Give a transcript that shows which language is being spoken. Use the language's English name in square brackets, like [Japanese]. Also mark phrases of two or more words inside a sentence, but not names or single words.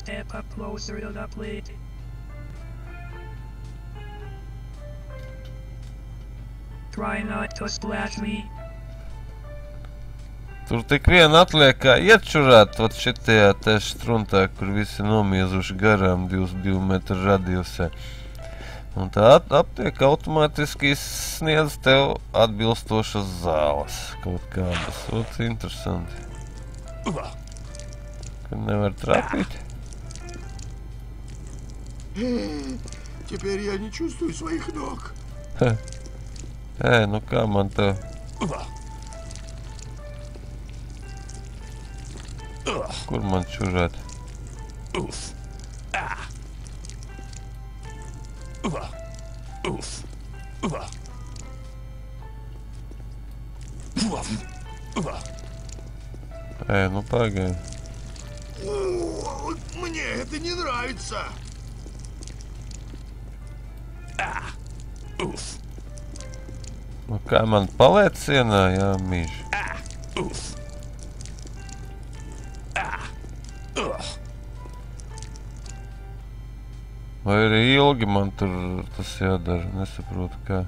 [Latvian] Tur tik vien atliek kā iečurāt, vat šitajā te struntā, kur visi nomiezuši garām 2 metru radiusē. Un tā aptieka automātiski sniedz tev atbilstošas zāles kaut kādas. Ot, interesanti. Kad nevar trāpīt. [Russian] Теперь я не чувствую своих ног. [Latvian] Nu kā man tev? Kur man čurāt? Nu pagaidi. [Russian] Мне это не нравится. [Latvian] Nu kā man paliec sienā, jā, mīž. Vai arī ilgi man tur tas jādara, nesaprotu kā.